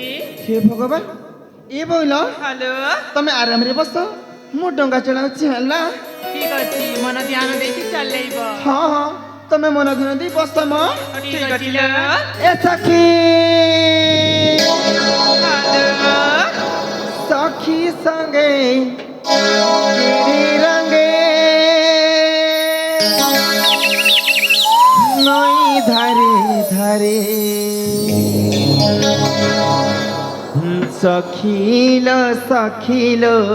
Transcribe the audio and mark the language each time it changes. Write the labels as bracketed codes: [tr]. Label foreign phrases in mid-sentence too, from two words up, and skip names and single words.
[or] ହେ ଭଗବାନ ଏ ବୋଇଲ ହ୍ୟାଲୋ ତମେ ଆରାମରେ ବସ ମୁଁ ଡଙ୍ଗା ଚଳାଉଛି ହେଲା। ଠିକ ଅଛି ମନ ଧ୍ୟାନ ଦେଇକି ଚଲେଇବ। ହଁ ହଁ ତମେ ମନ ଧ୍ୟାନ ଦେଇ ବସ ମ। ଠିକ ଅଛି ଲୋ। ଏ ସଖୀ ହ୍ୟାଲୋ ସଖୀ ସଙ୍ଗେ ଗିରି ରଙ୍ଗେ ନଈ ଧାରେ ଧାରେ ସଖୀଲୋ ସଖୀଲୋ